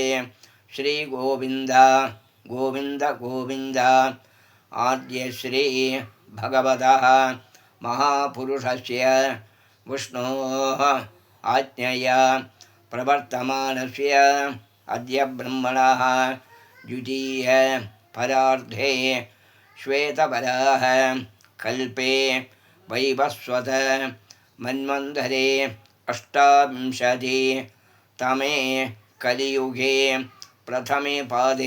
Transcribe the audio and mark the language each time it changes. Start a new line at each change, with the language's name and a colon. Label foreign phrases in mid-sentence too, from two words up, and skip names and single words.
Sanskrit: श्री गोविन्द गोविन्द गोविन्द आद्यश्री भगवतः महापुरुषस्य विष्णोः आज्ञया प्रवर्तमानस्य अद्य ब्रह्मणः द्वितीय परार्धे श्वेतवराह कल्पे वैवस्वत मन्वन्तरे 28 तमे कलियुगे प्रथमे पादे